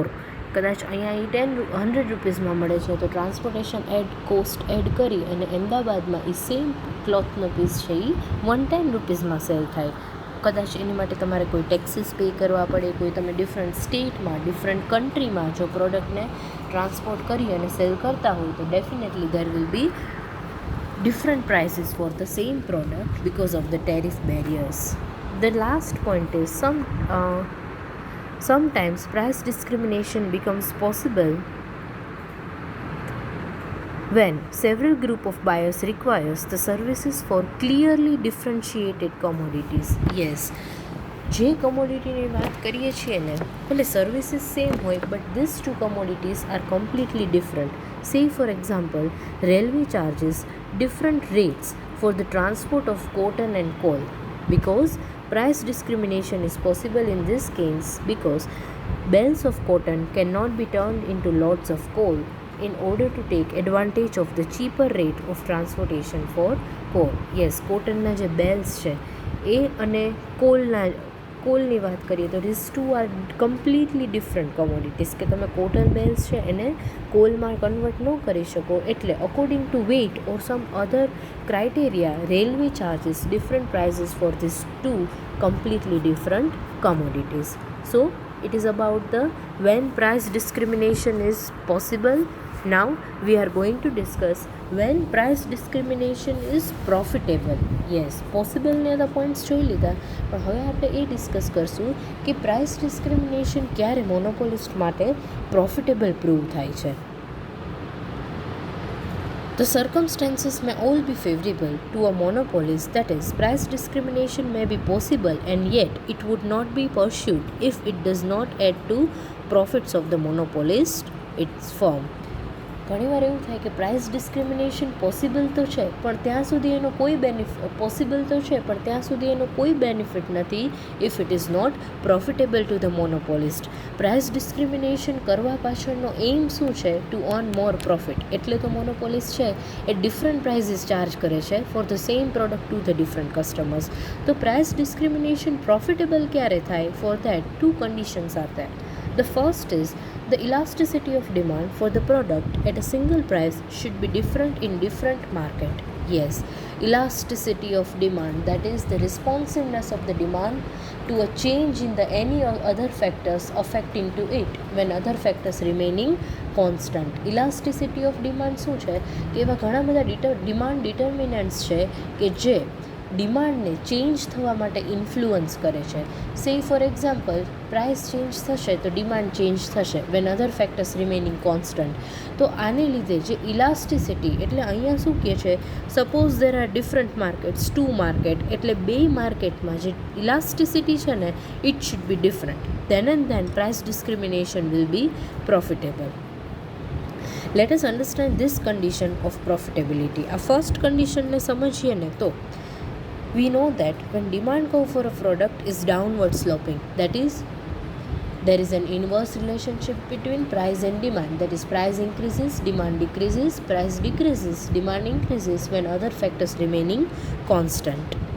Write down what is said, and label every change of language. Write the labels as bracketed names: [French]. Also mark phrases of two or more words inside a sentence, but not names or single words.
[Gujarati] કદાચ અહીંયા એ 100 રૂપીસમાં મળે છે તો [English] transportation cost add [Gujarati] કરી અને અમદાવાદમાં એ સેમ ક્લોથનો પીસ છે એ 110 રૂપીસમાં સેલ થાય. કદાચ એની માટે તમારે કોઈ [English] taxes pay [Gujarati] કરવા પડે, કોઈ તમે [English] different state, different country [Gujarati] જો પ્રોડક્ટને ટ્રાન્સપોર્ટ કરી અને સેલ કરતા હોય તો [English] definitely there will be different prices for the same product because of the tariff barriers. The last point is sometimes price discrimination becomes possible when several group of buyers requires the services for clearly differentiated commodities. Yes, [Gujarati] જે કમોડિટીની વાત કરીએ છીએ ને ભલે [English] services same [Gujarati] હોય [English] but this two commodities are completely different. Say for example, railway charges different rates for the transport of cotton and coal. Because price discrimination is possible in this case because bales of cotton cannot be turned into loads of coal in order to take advantage of the cheaper rate of transportation for coal. Yes, [Gujarati] કોટનના જે બેલ્સ છે એ અને કોલની વાત કરીએ તો [English] this two are completely different commodities. [Gujarati] કે તમે [English] cotton bales [Gujarati] છે એને કોલમાં કન્વર્ટ ન કરી શકો, એટલે [English] according to weight or some other criteria railway charges different prices for this two completely different commodities. So it is about the when price discrimination is possible. Now we are going to discuss when price discrimination is profitable. Yes, possible [Gujarati] ને બધા પોઈન્ટ્સ જોઈ લીધા, પણ હવે આપણે એ ડિસ્કસ કરશું કે [English] price discrimination [Gujarati] ક્યારે મોનોપોલિસ્ટ માટે [English] profitable prove [Gujarati] થાય છે. [English] The circumstances may all be favorable to a monopolist, that is, price discrimination may be possible and yet it would not be pursued if it does not add to profits of the monopolist, its firm. [Gujarati] ઘણીવાર એવું થાય કે [English] price discrimination possible [Gujarati] તો છે પણ ત્યાં સુધી એનો કોઈ બેનિફિટ નથી [English] if it is not profitable to the monopolist. price discrimination [Gujarati] કરવા પાછળનો એઇમ શું છે? [English] to earn more profit. [Gujarati] એટલે તો [English] monopolist [Gujarati] છે એ [English] different prices charge [Gujarati] કરે છે [English] for the same product to the different customers. [Gujarati] તો [English] price discrimination profitable [Gujarati] ક્યારે થાય? [English] for that two conditions are there. The first is the elasticity of demand for the product at a single price should be different in different market. Yes, elasticity of demand, that is the responsiveness of the demand to a change in the any other factors affecting to it when other factors remaining constant. Elasticity of demand [Gujarati] શું છે કે એવા ઘણા બધા [English] demand determinants [Gujarati] છે કે જે ડિમાન્ડને ચેન્જ થવા માટે ઇન્ફ્લુઅન્સ કરે છે. [English] say for example, price change [Gujarati] થશે તો [English] demand change થશે when other factors remaining constant. [Gujarati] તો આને લીધે જે ઇલાસ્ટિસિટી, એટલે અહીંયા શું કહે છે, [English] suppose there are different markets, two market, [Gujarati] એટલે બે માર્કેટમાં જે ઇલાસ્ટિસિટી છે ને [English] it should be different. then and then price discrimination will be profitable. let us understand this condition of profitability. [Gujarati] આ ફર્સ્ટ કન્ડિશનને સમજીએ ને તો [English] we know that when demand curve for a product is downward sloping, that is there is an inverse relationship between price and demand, that is price increases, demand decreases, price decreases, demand increases when other factors remaining constant.